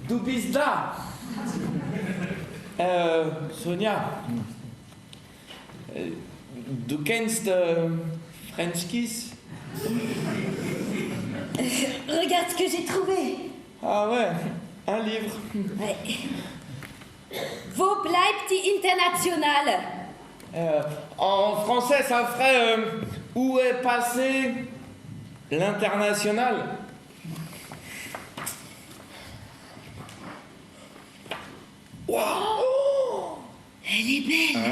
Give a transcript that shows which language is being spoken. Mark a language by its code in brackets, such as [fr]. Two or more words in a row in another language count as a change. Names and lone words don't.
[fr] D'où pisse là? [de] Sonia, du kennst French Kiss? [fr] Regarde ce que j'ai trouvé. Ah ouais, un livre. Ouais. [de] Wo bleibt die Internationale? [fr] En français, ça ferait où est passé l'international? Oh, elle est belle.